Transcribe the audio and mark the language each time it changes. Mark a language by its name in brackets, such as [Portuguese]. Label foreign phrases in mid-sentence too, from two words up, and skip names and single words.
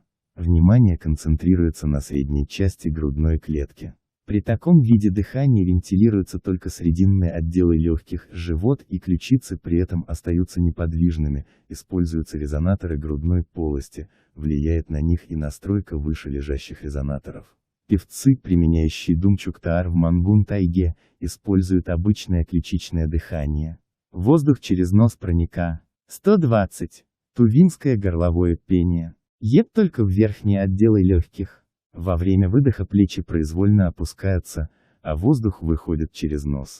[Russian] Внимание концентрируется на средней части грудной клетки. При таком виде дыхания вентилируются только срединные отделы легких, живот и ключицы при этом остаются неподвижными, используются резонаторы грудной полости, влияет на них и настройка выше лежащих резонаторов. Певцы, применяющие Думчук-Таар в Мангун-Тайге, используют обычное ключичное дыхание. Воздух через нос проника. 120. Тувинское горловое пение. Еб только в верхние отделы легких. Во время выдоха плечи произвольно опускаются, а воздух выходит через нос.